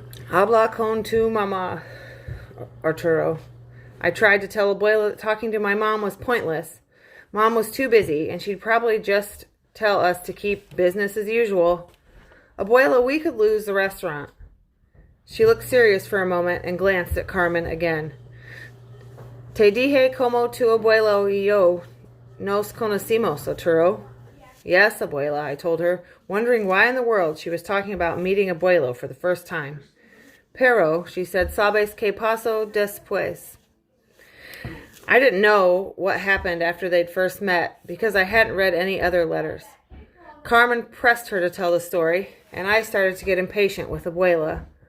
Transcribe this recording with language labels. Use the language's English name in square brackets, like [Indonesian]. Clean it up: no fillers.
[Spanish] Habla con tu mamá, Arturo. [English] I tried to tell Abuela that talking to my mom was pointless. Mom was too busy, and she'd probably just tell us to keep business as usual. Abuela, we could lose the restaurant. She looked serious for a moment and glanced at Carmen again. [Spanish] Te dije como tu abuelo y yo nos conocimos, Arturo. [English] Yes, Abuela, I told her, wondering why in the world she was talking about meeting Abuelo for the first time. [Spanish] Pero, [English] she said, [Spanish] sabes que pasó después. [English] I didn't know what happened after they'd first met because I hadn't read any other letters. Carmen pressed her to tell the story, and I started to get impatient with Abuela.